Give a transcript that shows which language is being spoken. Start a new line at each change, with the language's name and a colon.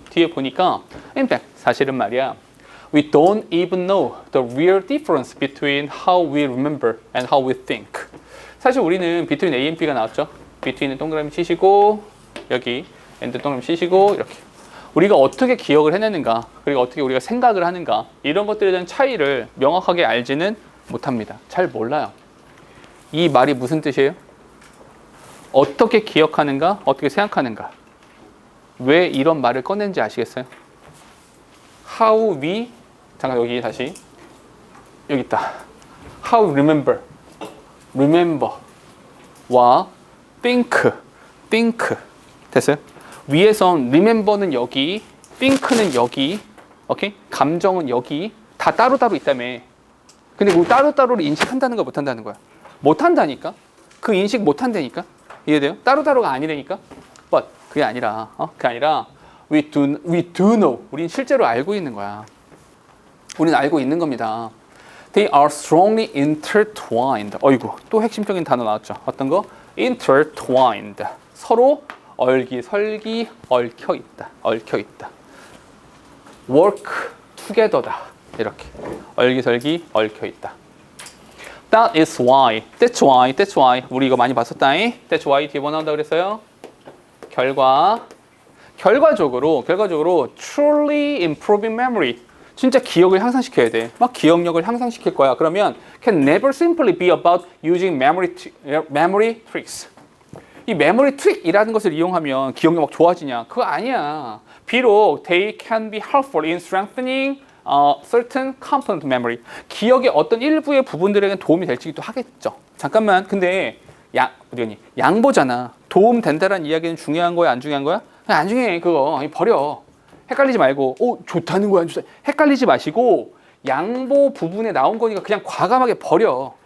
Korean: 뒤에 보니까
English: in fact
Korean: 사실은 말이야
English: we don't even know the real difference between how we remember and how we think.
Korean: 사실 우리는
English: between A and B
Korean: 가 나왔죠. between은 동그라미 치시고 여기 and 동그라미 치시고 이렇게 우리가 어떻게 기억을 해내는가 그리고 어떻게 우리가 생각을 하는가 이런 것들에 대한 차이를 명확하게 알지는 못합니다. 잘 몰라요. 이 말이 무슨 뜻이에요? 어떻게 기억하는가 어떻게 생각하는가 왜 이런 말을 꺼낸지 아시겠어요?
English: How we
Korean: 잠깐 여기 다시 여기 있다.
English: How we remember
Korean: 와
English: think
Korean: 됐어요? 위에선 remember는 여기 think는 여기 오케이? 감정은 여기 다 따로따로 있다며. 근데 그 따로따로를 인식한다는 거 못한다는 거야. 못한다니까? 그 인식 못한다니까? 이해돼요? 따로따로가 아니라니까?
English: But
Korean: 그게 아니라
English: we do know.
Korean: 우린 실제로 알고 있는 거야. 우린 알고 있는 겁니다.
English: They are strongly intertwined.
Korean: 어이구, 또 핵심적인 단어 나왔죠. 어떤 거? intertwined. 서로 얼기설기 얽혀 있다.
English: work together
Korean: 다. 이렇게 얼기설기 얽혀 있다.
English: That's why.
Korean: 우리 이거 많이 봤었다.
English: That's why
Korean: 뒤에 뭐 나온다 그랬어요? 결과적으로
English: truly improving memory.
Korean: 진짜 기억을 향상시켜야 돼. 막 기억력을 향상시킬 거야. 그러면
English: can never simply be about using memory tricks.
Korean: 이 memory trick이라는 것을 이용하면 기억력 막 좋아지냐? 그거 아니야. 비록
English: they can be helpful in strengthening certain component memory.
Korean: 기억의 어떤 일부의 부분들에겐 도움이 될지도 하겠죠. 잠깐만. 근데 양보잖아. 도움 된다라는 이야기는 중요한 거야, 안 중요한 거야? 안 중요해. 그거 버려. 헷갈리지 말고 좋다는 거야, 안 좋다. 헷갈리지 마시고 양보 부분에 나온 거니까 그냥 과감하게 버려.